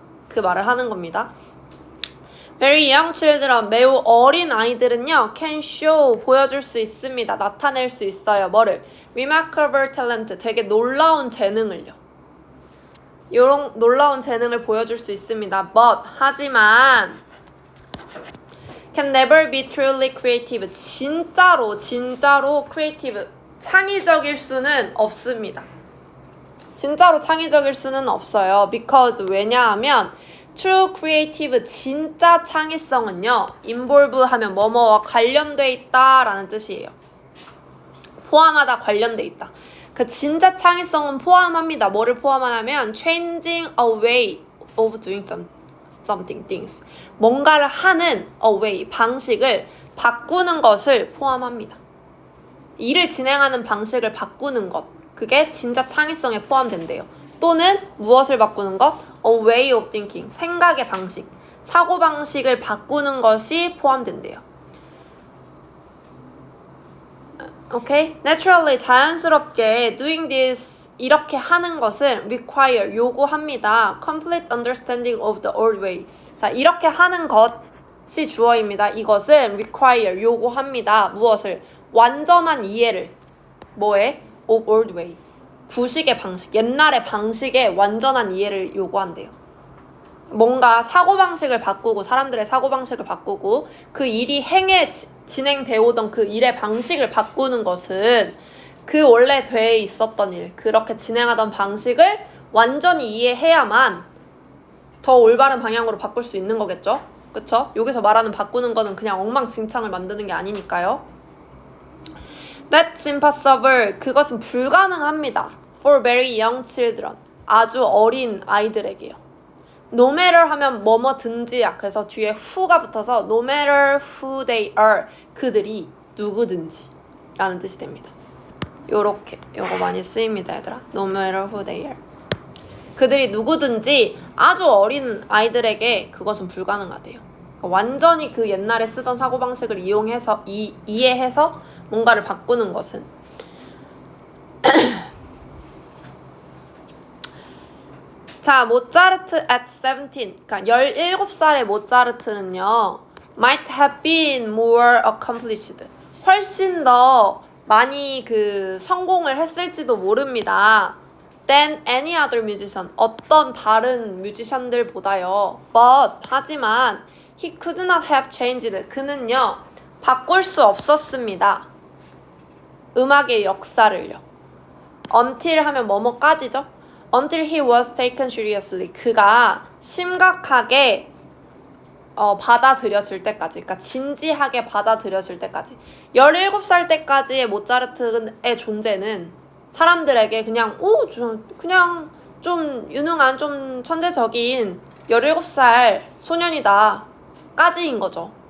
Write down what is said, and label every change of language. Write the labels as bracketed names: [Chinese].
[Korean] 그 말을 하는 겁니다. [English] Very young children, [Korean] 매우 어린 아이들은요, [English] can show, [Korean] 보여줄 수 있습니다. 나타낼 수 있어요. 뭐를? [English] Remarkable talent, [Korean] 되게 놀라운 재능을요. 이런 놀라운 재능을 보여줄 수 있습니다. [English] But, [Korean] 하지만 [English] can never be truly creative, [Korean] 진짜로 [English] creative, [Korean] 창의적일 수는 없습니다. 진짜로 창의적일 수는 없어요. [English] Because, [Korean] 왜냐하면 [English] true creative, [Korean] 진짜 창의성은요, [English] involve [Korean] 하면 뭐뭐와 관련돼 있다 라는 뜻이에요. 포함하다, 관련돼 있다. 그 진짜 창의성은 포함합니다. 뭐를 포함하냐면 [English] changing a way of doing something, things. [Korean] 뭔가를 하는 [English] a way, [Korean] 방식을 바꾸는 것을 포함합니다. 일을 진행하는 방식을 바꾸는 것, 그게 진짜 창의성에 포함된대요. 또는 무엇을 바꾸는 것? [English] A way of thinking, [Korean] 생각의 방식, 사고방식을 바꾸는 것이 포함된대요. 오케이? [English] Naturally, [Korean] 자연스럽게 [English] doing this, [Korean] 이렇게 하는 것은 [English] require, [Korean] 요구합니다. [English] Complete understanding of the old way. [Korean] 자, 이렇게 하는 것이 주어입니다. 이것은 [English] require, [Korean] 요구합니다. 무엇을? 완전한 이해를. 뭐에? [English] Of old way. [Korean] 구식의 방식, 옛날의 방식에 완전한 이해를 요구한대요. 뭔가 사고방식을 바꾸고, 사람들의 사고방식을 바꾸고, 그 일이 진행되어 오던 그 일의 방식을 바꾸는 것은 그 원래 돼 있었던 일, 그렇게 진행하던 방식을 완전히 이해해야만 더 올바른 방향으로 바꿀 수 있는 거겠죠? 그쵸? 여기서 말하는 바꾸는 거는 그냥 엉망진창을 만드는 게 아니니까요. [English] That's impossible. [Korean] 그것은 불가능합니다. [English] For very young children. [Korean] 아주 어린 아이들에게요. [English] No matter [Korean] 하면 뭐뭐든지야. 그래서 뒤에 who가 붙어서 [English] no matter who they are. [Korean] 그들이 누구든지 라는 뜻이 됩니다. 요렇게 요거 많이 쓰입니다 얘들아. [English] No matter who they are. [Korean] 그들이 누구든지 아주 어린 아이들에게 그것은 불가능하대요. 그러니까 완전히 그 옛날에 쓰던 사고방식을 이해해서 뭔가를 바꾸는 것은 자, 모차르트 [English] at 17 [Korean] 그러니까 17살의 모차르트는요 [English] might have been more accomplished [Korean] 훨씬 더 많이 그 성공을 했을지도 모릅니다. [English] than any other musician [Korean] 어떤 다른 뮤지션들보다요. [English] but [Korean] 하지만 [English] he could not have changed [Korean] 그는요 바꿀 수 없었습니다. 음악의 역사를요. [English] until [Korean] 하면 뭐뭐까지죠? [English] until he was taken seriously [Korean] 그가 심각하게 받아들여질 때까지 그러니까 진지하게 받아들여질 때까지 17살 때까지의 모차르트의 존재는 사람들에게 그냥 그냥 좀 유능한 좀 천재적인 17살 소년이다 까지인 거죠.